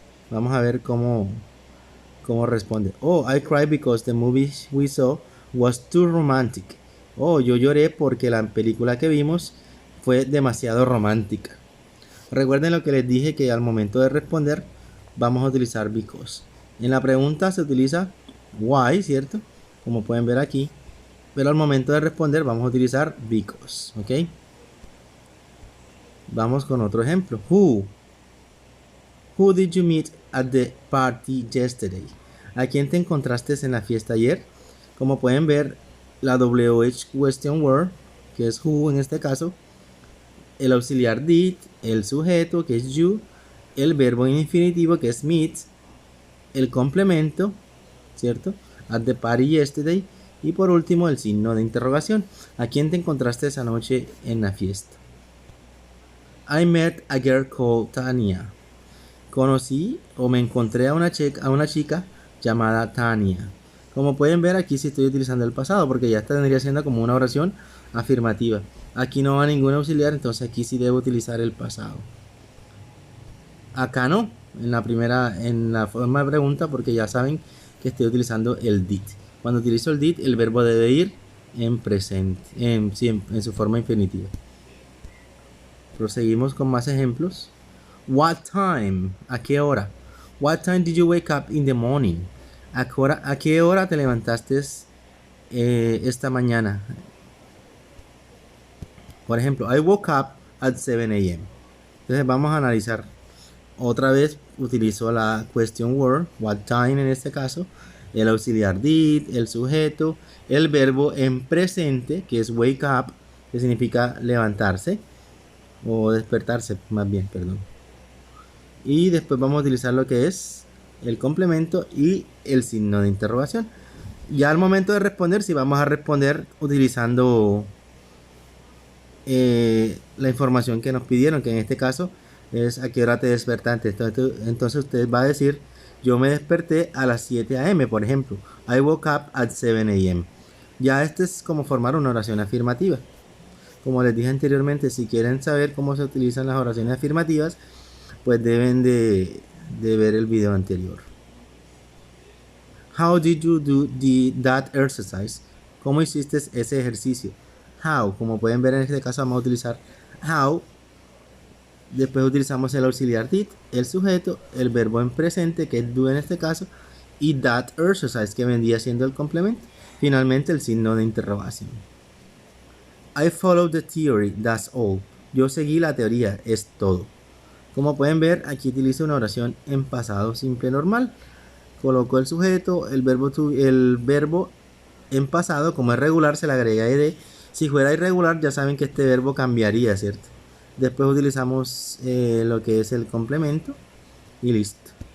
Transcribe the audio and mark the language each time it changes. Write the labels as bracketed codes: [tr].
[es] Vamos a ver cómo responde. [en] Oh, I cried because the movie we saw was too romantic. [es] Oh, yo lloré porque la película que vimos fue demasiado romántica. Recuerden lo que les dije, que al momento de responder vamos a utilizar because. En la pregunta se utiliza why, ¿cierto? Como pueden ver aquí. Pero al momento de responder vamos a utilizar because, ¿ok? Vamos con otro ejemplo. [en] Who did you meet at the party yesterday? [es] ¿A quién te encontraste en la fiesta ayer? Como pueden ver, la WH question word, que es who en este caso, el auxiliar did, el sujeto, que es you, el verbo en infinitivo, que es meet, el complemento, ¿cierto? [en] At the party yesterday. [es] Y por último, el signo de interrogación. ¿A quién te encontraste esa noche en la fiesta? [en] I met a girl called Tania. [es] Conocí o me encontré a una chica llamada Tania. Como pueden ver, aquí sí estoy utilizando el pasado, porque ya tendría siendo como una oración afirmativa. Aquí no va ningún auxiliar, entonces aquí sí debo utilizar el pasado. Acá no, en la forma de pregunta, porque ya saben que estoy utilizando el did. Cuando utilizo el did, el verbo debe ir en presente, en su forma infinitiva. Proseguimos con más ejemplos. [en] What time? [es] ¿A qué hora? [en] What time did you wake up in the morning? [es] ¿A qué hora te levantaste esta mañana? Por ejemplo, [en] I woke up at 7 a.m. [es] Entonces vamos a analizar. Otra vez utilizo la question word, what time en este caso, el auxiliar did, el sujeto, el verbo en presente, que es wake up, que significa levantarse o despertarse, más bien, perdón. Y después vamos a utilizar lo que es el complemento y el signo de interrogación. Ya al momento de responder, si vamos a responder utilizando la información que nos pidieron, que en este caso es a qué hora te despertaste. Entonces usted va a decir, yo me desperté a las 7 a.m. por ejemplo. [en] I woke up at 7 a.m. [es] Ya este es como formar una oración afirmativa. Como les dije anteriormente, si quieren saber cómo se utilizan las oraciones afirmativas, pues deben de ver el video anterior. [en] How did you do that exercise? [es] ¿Cómo hiciste ese ejercicio? How, como pueden ver en este caso vamos a utilizar how. Después utilizamos el auxiliar did, el sujeto, el verbo en presente, que es do en este caso, y [en] that exercise, [es] que vendría siendo el complemento. Finalmente el signo de interrogación. [en] I followed the theory, that's all. [es] Yo seguí la teoría, es todo. Como pueden ver, aquí utilizo una oración en pasado simple normal. Coloco el sujeto, el verbo en pasado, como es regular, se le agrega ed. Si fuera irregular, ya saben que este verbo cambiaría, ¿cierto? Después utilizamos lo que es el complemento y listo.